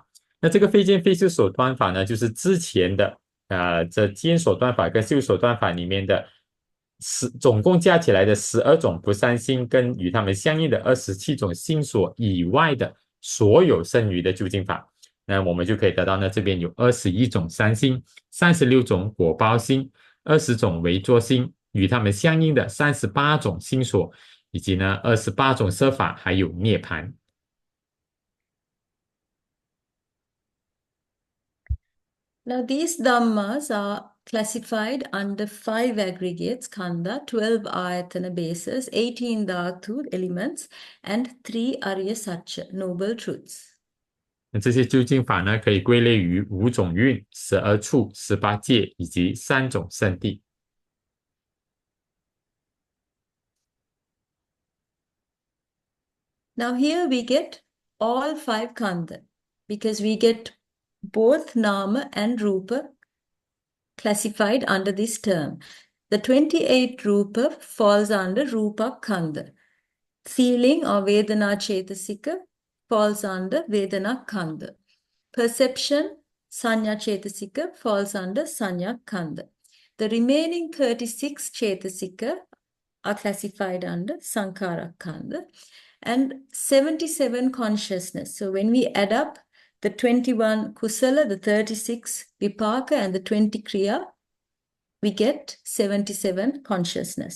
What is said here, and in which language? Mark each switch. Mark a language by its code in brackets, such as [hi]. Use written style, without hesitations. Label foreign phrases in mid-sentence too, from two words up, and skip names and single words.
[zh] 那这个非见非修所断法呢，就是之前的这见所断法跟修所断法里面的总共加起来的12种不善心跟与它们相应的27种心所以外的所有剩余的究竟法。那我们就可以得到呢，这边有21种善心、36种果报心、20种为作心，与它们相应的38种心所，以及呢28种摄法，还有涅槃。 [en] Now these dhammas are classified under 5 aggregates, khandha, 12 āyatana bases, 18 dhātu elements, and 3 [pi] ariya sacca, [en] noble truths. [zh] 那这些究竟法呢，可以归类于5种蕴、12处、18界以及3种圣谛。 [en] Now here we get all 5 khandha, because we get both nama and rupa classified under this term. The 28 rupa falls under [pi] rupa khandha. [en] Feeling or [pi] vedana cetasika [en] falls under [pi] vedana khandha. [en] Perception, [pi] sanya cetasika, [en] falls under [pi] sanya khandha. [en] The remaining 36 cetasika are classified under [pi] sankhara khandha. [en] And 77 consciousness. So when we add up the 21 kusala, the 36 vipaka, and the 20 kriya, we get 77 consciousness.